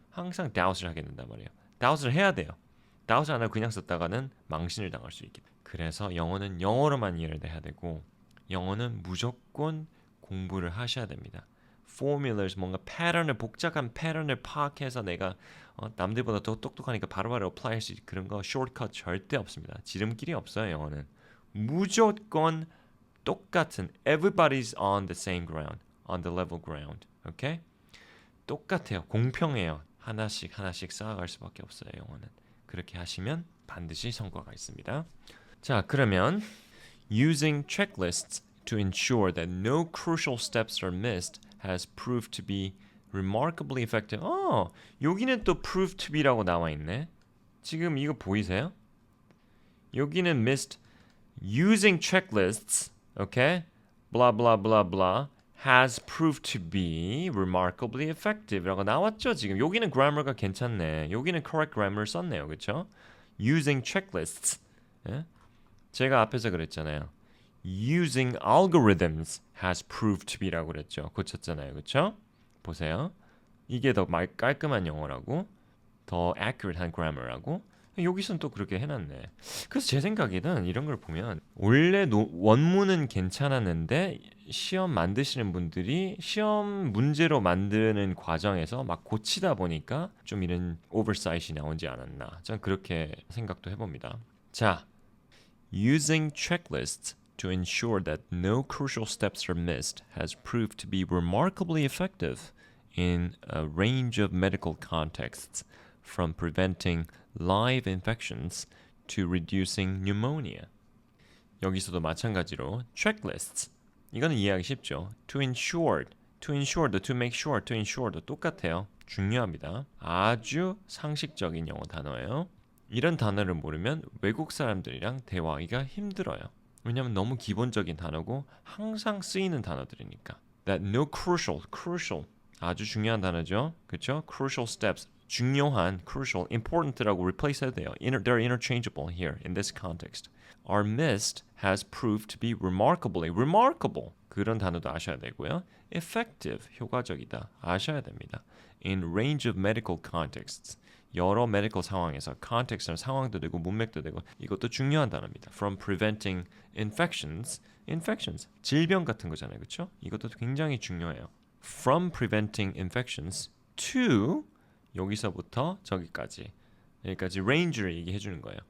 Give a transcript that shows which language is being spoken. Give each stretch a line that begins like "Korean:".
Korean: 항상 doubt을 하게 된단 말이에요. doubt을 해야 돼요. doub트 안 하고 그냥 썼다가는 망신을 당할 수 있기 때문에. 그래서 영어는 영어로만 이해를 해야 되고 영어는 무조건 공부를 하셔야 됩니다. formulas 뭔가 패턴을 복잡한 패턴을 파악해서 내가 남들보다 더 똑똑하니까 바로바로 apply 할 수 있는 그런 거 shortcut 절대 없습니다. 지름길이 없어요. 영어는 무조건 똑같은
English: everybody's on the same ground, on the level ground.
Korean: 오케이? 똑같아요. 공평해요. 하나씩 쌓아갈 수밖에 없어요. 영어는. 그렇게 하시면 반드시 성과가 있습니다. 자, 그러면
English: using checklists to ensure that no crucial steps are missed has proved to be remarkably effective.
Korean: 여기는 또 proved to be라고 나와 있네. 지금 이거 보이세요? 여기는
English: missed using checklists, okay? blah blah blah blah has proved to be remarkably effective라고 나왔죠.
Korean: 지금 여기는 grammar가 괜찮네. 여기는 correct grammar 썼네요. 그렇죠?
English: using checklists.
Korean: 예? 제가 앞에서 그랬잖아요.
English: using algorithms has proved to be라고 그랬죠.
Korean: 고쳤잖아요. 그렇죠? 보세요. 이게 더 깔끔한 영어라고 더 accurate한 grammar라고 여기서는 또 그렇게 해놨네. 그래서 제 생각에는 이런 걸 보면 원래 원문은 괜찮았는데 시험 만드시는 분들이 시험 문제로 만드는 과정에서 막 고치다 보니까 좀 이런 오버사이트이 나오지 않았나. 전 그렇게 생각도 해봅니다.
English: 자, using checklists to ensure that no crucial steps are missed has proved to be remarkably effective in a range of medical contexts, from preventing live infections to reducing pneumonia.
Korean: 여기서도 마찬가지로 checklists. 이거는 이해하기 쉽죠.
English: to ensure, to make sure, to ensure도 똑같아요.
Korean: 중요합니다. 아주 상식적인 영어 단어예요. 이런 단어를 모르면 외국 사람들이랑 대화하기가 힘들어요. 왜냐하면 너무 기본적인 단어고 항상 쓰이는 단어들이니까.
English: That no crucial
Korean: 아주 중요한 단어죠.
English: 그렇죠? Crucial steps.
Korean: 중요한, crucial, important라고 replace 해야 돼요.
English: They're interchangeable here in this context. Are missed has proved to be remarkable.
Korean: 그런 단어도 아셔야 되고요.
English: Effective,
Korean: 효과적이다. 아셔야 됩니다.
English: In range of medical contexts.
Korean: 여러 medical 상황에서 context는 상황도 되고 문맥도 되고 이것도 중요한 단어입니다.
English: From preventing infections,
Korean: 질병 같은 거잖아요, 그렇죠? 이것도 굉장히 중요해요.
English: From preventing infections to
Korean: 여기서부터 저기까지 여기까지 range를 얘기해 주는 거예요.